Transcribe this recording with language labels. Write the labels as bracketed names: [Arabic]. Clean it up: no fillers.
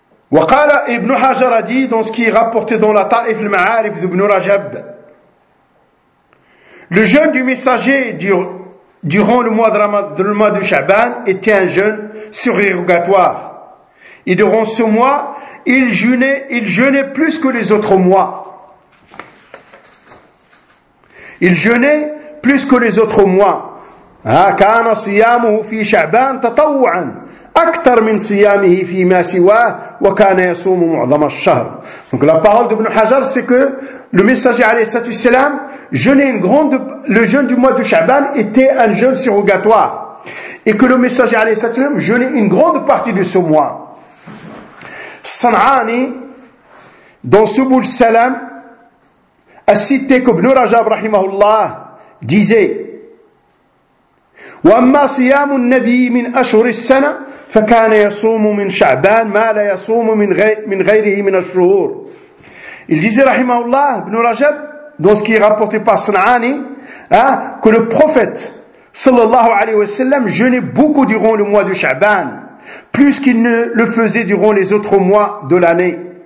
[French] Waqala Ibn Hajar a dit, dans ce qui est rapporté dans la Ta'if al-Ma'arif d'Ibn Rajab, le jeûne du messager durant le mois de Ramadan, le mois de Shaban, était un jeûne surérogatoire. Et durant ce mois, il jeûnait plus que les autres mois. Il jeûnait plus que les autres mois. [Arabic] كان صيامه في شعبان تطوعا أكثر من صيامه في ما سواه وكان يصوم معظم الشهر. [French] Donc la parole d'Ibn Hajar, c'est que le messager alayhi salam jeûnait une grande, le jeûne du mois de Shaban était un jeûne surrogatoire, et que le messager alayhi salam jeûnait une grande partie de ce mois. Sanani dans Subul Salam a cité qu'Ibn Rajab rahimahullah disait [Arabic] وأما صيام النبي من أشهر السنة فكان يصوم من شعبان ما لا يصوم من غيره من الشهور. [French] Il disait rahimahullah Ibn Rajab, dans ce qui est rapporté par Sanani, que le prophète sallallahu alayhi wa sallam jeûnait beaucoup durant le mois de Shaban, plus qu'il ne le faisait durant les autres mois de l'année.